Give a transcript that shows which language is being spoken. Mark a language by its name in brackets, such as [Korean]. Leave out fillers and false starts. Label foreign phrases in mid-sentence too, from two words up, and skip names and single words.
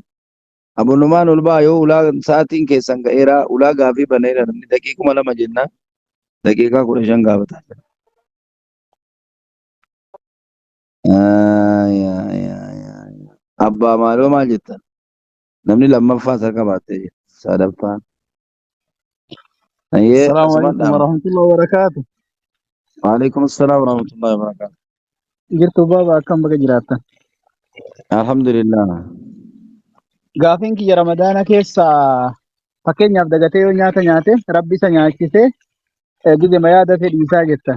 [Oromo] Abu Nu'maan ol ba'aa yoo ulaa sa'aatiin keessan ga'eera ulaa gaafii baneera namni daqiiquma 2 jennaan daqiiqaa 15 gaafataa jira. Abbaa maaloo maal jettan? Namni lammaffaa sarka baattee jira. Sadaffaan. [Arabic] السلام عليكم ورحمة الله وبركاته. وعليكم السلام ورحمة الله وبركاته. [Oromo] Jirtu baaba akkam baga jiraattan? Alhamdulillah. Gaafiin kiyya ramadaana keessa fakkeenyaaf dagatee yoo nyaata nyaate rabbi isa nyaachise gizema yaada fedhii isaa jettan.